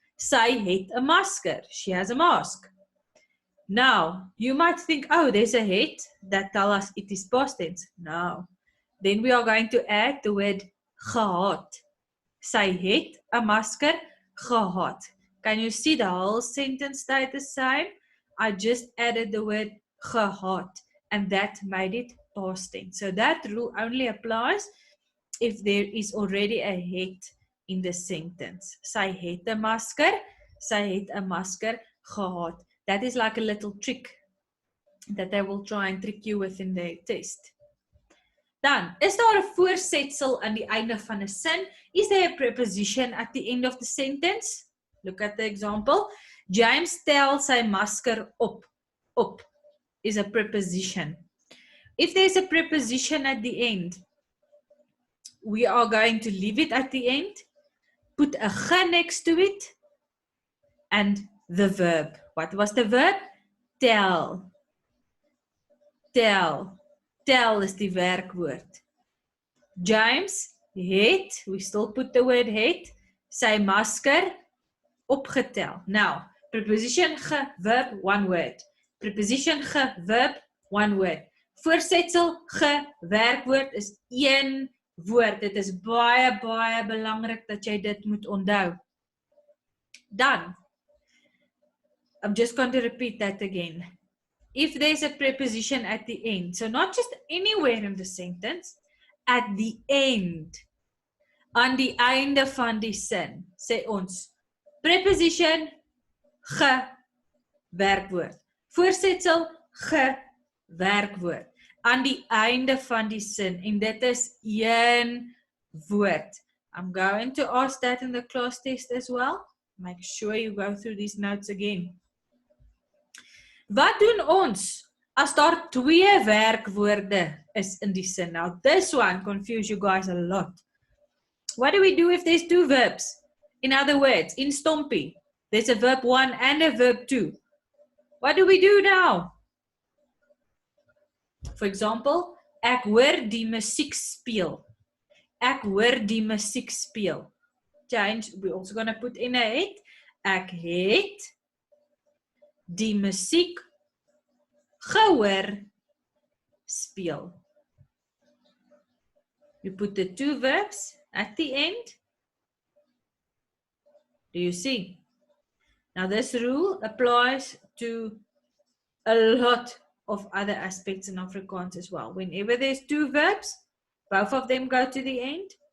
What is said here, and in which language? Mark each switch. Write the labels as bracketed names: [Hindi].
[Afrikaans] Sy het 'n masker, [English] she has a mask. Now, you might think, oh, there's a het that tell us it is past tense. No. Then we are going to add the word gehad. [Afrikaans] Sy het 'n masker gehad. [English] Can you see the whole sentence stayed the same? I just added the word gehad and that made it past tense. So that rule only applies if there is already a het in the sentence. [Afrikaans] Sy het 'n masker, sy het 'n masker gehad. [English] That is like a little trick that they will try and trick you with in their test. [Afrikaans] Dan, is daar 'n voorsetsel aan die einde van 'n sin? [English] Is there a preposition at the end of the sentence? Look at the example. [Afrikaans] James tel sy masker op. Op [English] is a preposition. If there's a preposition at the end, we are going to leave it at the end, put a ge next to it, and the verb. What was the verb? Tel. Tel. [Afrikaans] Tel is die werkwoord. James het, [English] we still put the word het, [Afrikaans] sy masker opgetel. [English] Now, preposition ge, verb, one word. Preposition ge, verb, one word. [Afrikaans] Voorsetsel ge, werkwoord is een woord. Dit is baie, baie belangrik dat jy dit moet onthou. [English] Dan, I'm just going to repeat that again. If there's a preposition at the end, so not just anywhere in the sentence, at the end, [Afrikaans] aan die einde van die sin, sê ons, [English] preposition, ge, werkwoord. [Afrikaans] Voorsetsel, ge, werkwoord. Aan die einde van die sin, en dit is een woord. [English] I'm going to ask that in the class test as well. Make sure you go through these notes again. [Afrikaans] Wat doen ons as daar twee werkwoorde is in die sin? [English] Now, this one confuse you guys a lot. What do we do if there's two verbs? In other words, in Stompie, there's a verb 1 and a verb 2. What do we do now? For example, [Afrikaans] ek hoor die musiek speel. Ek hoor die musiek speel. [English] Change, we're also going to put in a het. [Afrikaans] Ek het die musiek gehoor speel. [English] You put the two verbs at the end. Do you see? Now this rule applies to a lot of other aspects in Afrikaans as well. Whenever there's two verbs, both of them go to the end.